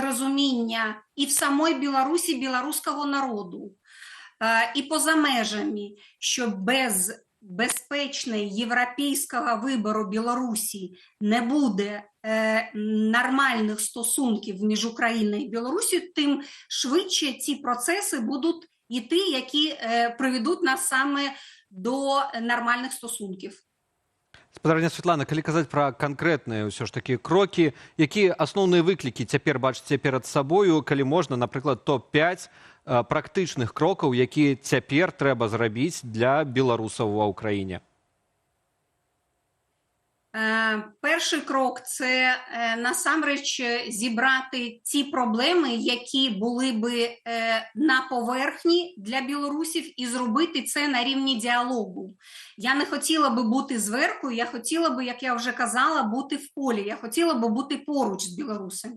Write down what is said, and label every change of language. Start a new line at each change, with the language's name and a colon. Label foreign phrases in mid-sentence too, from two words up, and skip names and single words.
Ukrainian: розуміння і в самій Білорусі білоруського народу, і поза межами, що без безпечного європейського вибору Білорусі не буде нормальних стосунків між Україною і Білорусі, тим швидше ці процеси будуть йти, які приведуть нас саме до нормальних стосунків.
Belarusian: Спадарня Святлана, калі казаць пра канкрэтныя ўсё ж такі крокі, якія асноўныя выклікі цяпер бачыце перад сабою, калі можна, напрыклад, топ-5 практычных крокаў, якія цяпер трэба зрабіць для беларусаў ва ўкраіне?
Ukrainian: Перший крок – це насамрэч зібрати ті проблеми, які були би на поверхні для білорусів, і зробити це на рівні діалогу. Я не хотіла би бути зверху, я хотіла би, як я вже казала, бути в полі, я хотіла би бути поруч з білорусами.